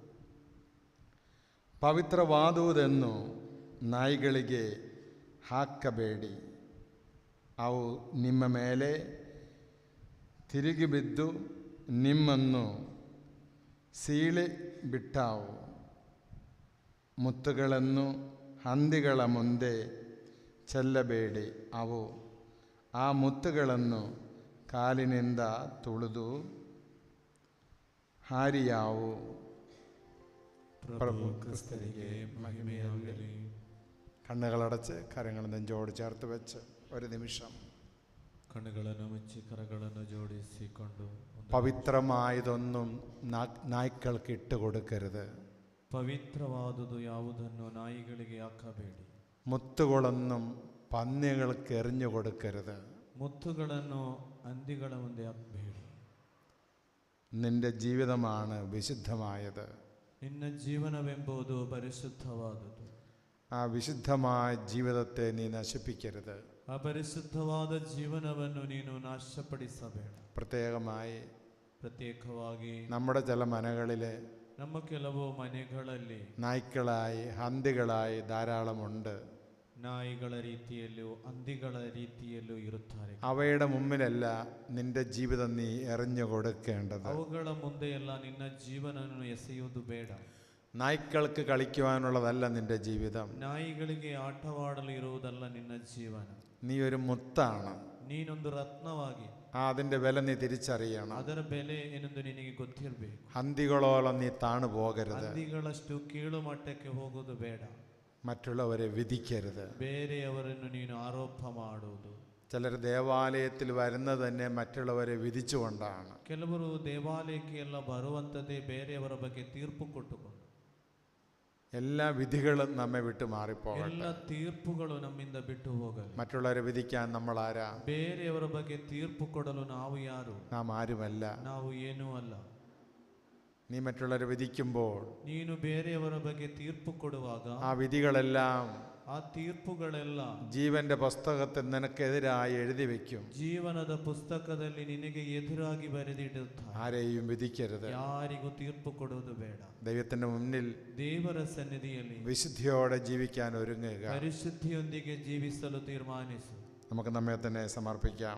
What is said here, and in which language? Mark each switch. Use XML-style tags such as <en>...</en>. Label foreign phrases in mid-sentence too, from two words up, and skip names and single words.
<kn>ಪವಿತ್ರವಾದುದನ್ನು ನಾಯಿಗಳಿಗೆ ಹಾಕಬೇಡಿ, ಅವು ನಿಮ್ಮ ಮೇಲೆ ತಿರುಗಿ ಬಿದ್ದು ನಿಮ್ಮನ್ನು ಸೀಳಿ ಬಿಟ್ಟಾವು. ಮುತ್ತುಗಳನ್ನು ಹಂದಿಗಳ ಮುಂದೆ ಚೆಲ್ಲಬೇಡಿ, ಅವು ಆ ಮುತ್ತುಗಳನ್ನು ಕಾಲಿನಿಂದ ತುಳಿದು ಹಾರಿಯಾವು.</kn> <ml>പ്രഭു ക്രിസ്തുവിനെ മഹിമയാകട്ടെ. കണ്ണുകളടച്ച് കരങ്ങൾ നെഞ്ചോട് ചേർത്ത് വെച്ച് ഒരു നിമിഷം</ml> <kn>കണ്ണുಗಳನ್ನು ಮುಚ್ಚಿ ಕರಗಳನ್ನು ಜೋಡಿಸಿಕೊಂಡು</kn> <ml>പവിത്രമായതൊന്നും നായ്ക്കൾക്ക് ഇട്ടുകൊടുക്കരുത്.</ml> <kn>ಪವಿತ್ರವಾದುದು ಯಾವುದನ್ನು ನಾಯಿಗಳಿಗೆ ಹಾಕಬೇಡಿ.</kn> <ml>മുത്തുകളൊന്നും പന്നികൾക്ക് എറിഞ്ഞു കൊടുക്കരുത്.</ml> <kn>ಮುತ್ತುಗಳನ್ನು ಹಂದಿಗಳ ಮುಂದೆ ಹಾಕಬೇಡಿ.</kn> <ml>നിന്റെ ജീവിതമാണ് വിശുദ്ധമായത്.</ml> <kn>ನಿನ್ನ ಜೀವನವೆಂಬುದು ಪರಿಶುದ್ಧವಾದುದು.</kn> <ml>ആ വിശുദ്ധമായ ജീവിതത്തെ നീ നശിപ്പിക്കരുത്.</ml> <kn>ಅಪರಿಶುದ್ಧವಾದ ಜೀವನವನ್ನು ನೀನು ನಾಶಪಡಿಸಬೇಡ.</kn> <ml>പ്രത്യേകമായി നമ്മുടെ ചില മനകളിലെ</ml> <kn>ನಮ್ಮ ಕೆಲವು ಮನೆಗಳಲ್ಲಿ</kn> <ml>നായ്ക്കളായി ഹന്തികളായി ധാരാളമുണ്ട്.</ml> <kn>ನಾಯಿಗಳ ರೀತಿಯಲ್ಲೂ ಹಂದಿಗಳ ರೀತಿಯಲ್ಲೂ ಇರುತ್ತಾರೆ.</kn> <ml>അവയുടെ മുമ്പിലല്ല നിന്റെ ജീവിതം നീ എറിഞ്ഞു കൊടുക്കേണ്ടത്.</ml> <kn>ಅವುಗಳ ಮುಂದೆಯಲ್ಲ ನಿನ್ನ ಜೀವನವನ್ನು ಎಸೆಯುವುದು ಬೇಡ.</kn> <ml>നായ്ക്കൾക്ക് കളിക്കുവാനുള്ളതല്ല നിന്റെ ജീവിതം.</ml> <kn>ನಾಯಿಗಳಿಗೆ ಆಟವಾಡಲು ಇರುವುದಲ್ಲ ನಿನ್ನ ಜೀವನ.</kn> <ml>നീ ഒരു മുത്താണ്.</ml> <kn>ನೀನೊಂದು ರತ್ನವಾಗಿ</kn> <ml>അതിന്റെ വില നീ തിരിച്ചറിയണം.</ml> <kn>ಅದರ ಬೆಲೆ ಏನೆಂದು ನಿನಗೆ ಗೊತ್ತಿರಬೇಕು.</kn> <ml>ഹന്തികളോളം നീ താണു പോകരുത്.</ml> <kn>ಹಂದಿಗಳಷ್ಟು ಕೀಳು ಮಟ್ಟಕ್ಕೆ ಹೋಗುವುದು ಬೇಡ.</kn> <ml>മറ്റുള്ളവരെ വിധിക്കരുത്.</ml> <kn>ಬೇರೆಯವರನ್ನು ನೀನು ಆರೋಪ ಮಾಡುವುದು.</kn> <ml>ചിലർ ദേവാലയത്തിൽ വരുന്നത് തന്നെ മറ്റുള്ളവരെ വിധിച്ചുകൊണ്ടാണ്.</ml> <kn>ಕೆಲವರು ದೇವಾಲಯಕ್ಕೆ ಎಲ್ಲ ಬರುವಂಥದ್ದೇ ಬೇರೆಯವರ ಬಗ್ಗೆ ತೀರ್ಪು ಕೊಟ್ಟುಕೊಂಡು.</kn> <ml>എല്ലാ വിധികളും നമ്മെ വിട്ടു മാറിപ്പോകട്ടെ.</ml> <kn>ಎಲ್ಲ ತೀರ್ಪುಗಳು ನಮ್ಮಿಂದ ಬಿಟ್ಟು ಹೋಗಲಿ.</kn> <ml>മറ്റുള്ളവരെ വിധിക്കാൻ നമ്മൾ ആരാ?</ml> <kn>ಬೇರೆಯವರ ಬಗ್ಗೆ ತೀರ್ಪು ಕೊಡಲು ನಾವು ಯಾರು?</kn> <ml>നാം ആരുമല്ല.</ml> <kn>ನಾವು ಏನೂ ಅಲ್ಲ.</kn> <ml>നീ മറ്റുള്ളവരെ വിധിക്കുമ്പോൾ</ml> <kn>ನೀನು ಬೇರೆಯವರ ಬಗ್ಗೆ ತೀರ್ಪು ಕೊಡುವಾಗ</kn> <ml>ആ വിധികളെല്ലാം</ml> <kn>ಆ ತೀರ್ಪುಗಳೆಲ್ಲ</kn> <ml>ജീവന്റെ പുസ്തകത്തിൽ നിനക്കെതിരായി എഴുതി വെക്കും.</ml> <kn>ಜೀವನದ ಪುಸ್ತಕದಲ್ಲಿ ನಿನಗೆ ಎದುರಾಗಿ ಬರೆದಿಡುತ್ತಾರೆ.</kn> <ml>ആരെയും വിധിക്കരുത്.</ml> <kn>ಯಾರಿಗೂ ತೀರ್ಪು ಕೊಡುವುದು ಬೇಡ.</kn> <ml>ദൈവത്തിന്റെ മുന്നിൽ</ml> <kn>ದೇವರ ಸನ್ನಿಧಿಯಲ್ಲಿ</kn> <ml>വിശുദ്ധിയോടെ ജീവിക്കാൻ ഒരുങ്ങുക.</ml> <kn>ಪರಿಶುದ್ಧಿಯೊಂದಿಗೆ ಜೀವಿಸಲು ತೀರ್ಮಾನಿಸು.</kn> <ml>നമുക്ക് നമ്മെ തന്നെ സമർപ്പിക്കാം.</ml>